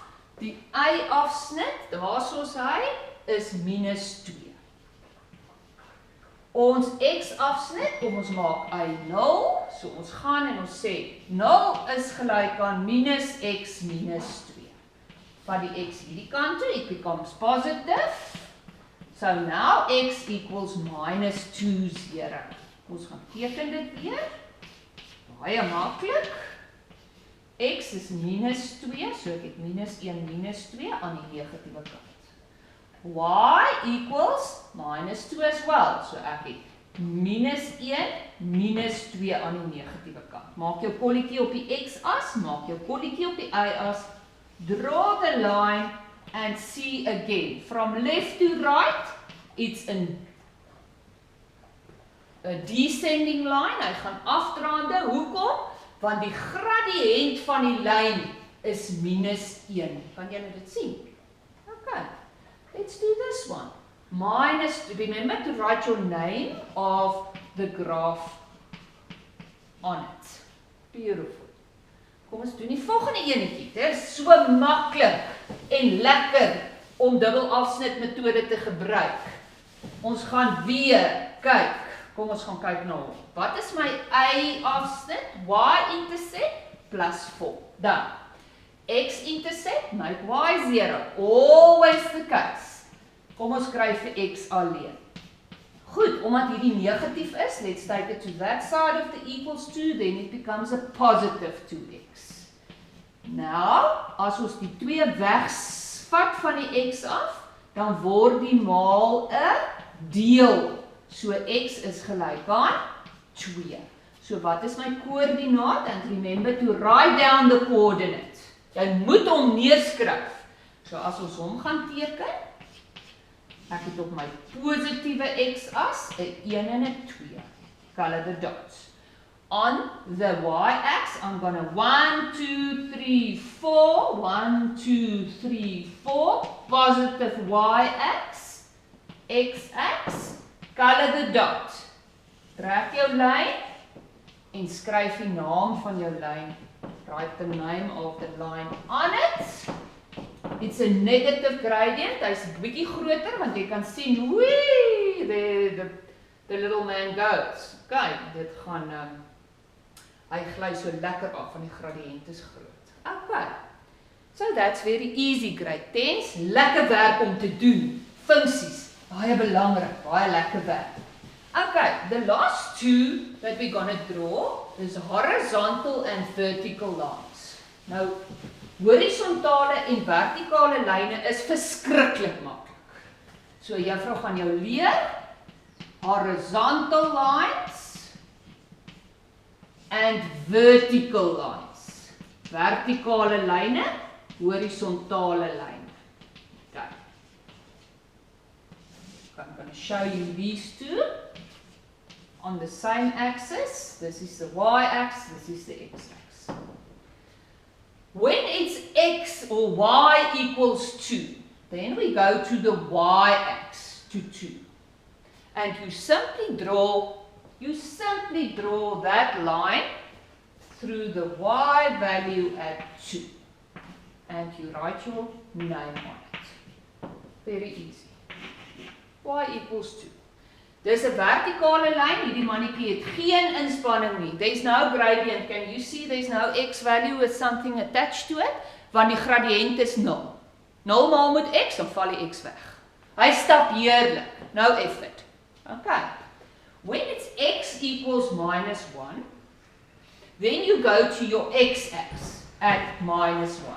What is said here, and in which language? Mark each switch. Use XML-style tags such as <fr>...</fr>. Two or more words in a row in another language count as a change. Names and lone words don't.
<af>Die y-afsnit, daar soos hy, is -2. Ons x-afsnit, kom ons maak y 0. So ons gaan en ons sê 0 is gelyk aan -x minus 2. Vat die x hierdie kant toe,</af> <en>it becomes positive. So now x equals -2, 0.</en> <af>Ons gaan teken dit weer. Baie maklik. X is -2, so ek het -1, -2 aan die negatiewe kant.</af> <en>Y equals -2 as well,</en> <af>so ek het -1, -2 aan die negatiewe kant. Maak jou kolletjie op die x-as, maak jou kolletjie op die y-as,</af> <en>draw the line and see again. From left to right, it's a descending line,</en> <af>hy gaan afdraande. Hoekom? Want die gradiënt van die lyn is -1. Kan julle dit sien?</af> <en>Okay, let's do this one. Remember to write your name of the graph on it. Beautiful.</en> <af>Kom ons doen die volgende enetjie. Dit is so maklik en lekker om dubbelafsnit metode te gebruik. Ons gaan weer kyk. kom ons gaan kyk na hom. Wat is my y-afsnit?</af> <en>Y-intercept plus 4.</en> <af>Dan,</af> <en>x-intercept, make y 0. Always the case.</en> <af>Kom ons kry vir x alleen. Goed, omdat hierdie negatief is,</af> <en>let's take it to that side of the equals 2, then it becomes a positive 2x.</en> <af>Nou, as ons die 2 wegvat van die x af, dan word die maal 'n deel. So x is gelyk aan 2. So wat is my koördinaat?</af> <en>And remember to write down the coordinate.</en> <af>Jy moet hom neerskryf. So as ons hom gaan teken, ek het op my positiewe x-as 'n 1 en 'n 2.</af> <en>Color the dots. On the y-axis, I'm going to 1, 2, 3, 4, 1, 2, 3, 4, positive y-axis, x-axis, color the dot.</en> <af>Trek jou lyn en skryf die naam van jou lyn.</af> <en>Write the name of the line on it. It's a negative gradient.</en> <af>Hy's 'n bietjie groter want jy kan sien,</af> <en>wee, the little man goes.</en> <af>Okay, dit gaan hy gly so lekker af van die gradiënt is groot.</af> <en>Okay. So that's very easy, grade 10's.</en> <af>Lekker werk om te doen. Funksies, baie belangrik, baie lekker werk.</af> <en>Okay, the last two that we're going to draw is horizontal and vertical lines.</en> <af>Nou, horisontale en vertikale lyne is verskriklik maklik. So juffrou gaan jou leer</af> <en>horizontal lines and vertical lines.</en> <af>Vertikale lyne, horisontale lyne. Okay.</af> <en>I'm going to show you these two on the same axis. This is the y-axis, this is the x-axis. When it's x or y equals 2, then we go to the y-axis to 2. And you simply draw that line through the y value at 2. And you write your name on it. Very easy. Y equals 2.</en> <af>Dis 'n vertikale lyn, hierdie mannetjie het geen inspanning nie.</af> <en>There's no gradient. Can you see there's no x value with something attached to it?</en> <af>Want die gradiënt is 0. 0 maal met x, dan val die x weg. Hy stap heerlik.</af> <en>No effort. Okay. When it's x equals minus 1, then you go to your x-axis at minus 1.</en>